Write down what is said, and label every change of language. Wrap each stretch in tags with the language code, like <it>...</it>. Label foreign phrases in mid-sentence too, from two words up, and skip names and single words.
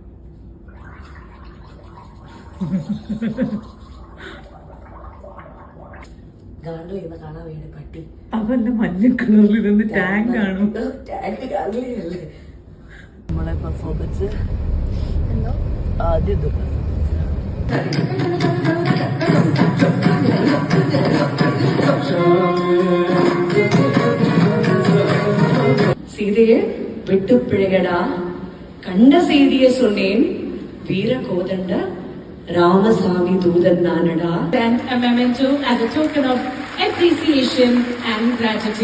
<ml>കാണാൻ വേണ്ടി പട്ടി. അതല്ല, മഞ്ഞ കളറിൽ ഇതൊന്ന് ടാങ്ക് ആണ്. ടാങ്ക് കളറിലല്ലേ നമ്മളെ പെർഫോമൻസ്. ആദ്യം</ml> <ta>சீதையே விட்டு பிழைகடா, கண்ட செய்திய சொன்னேன், வீர கோதண்ட ராமசாமி தூதன் நானடா.</ta> <en>And a memento as a token of appreciation and gratitude.</en>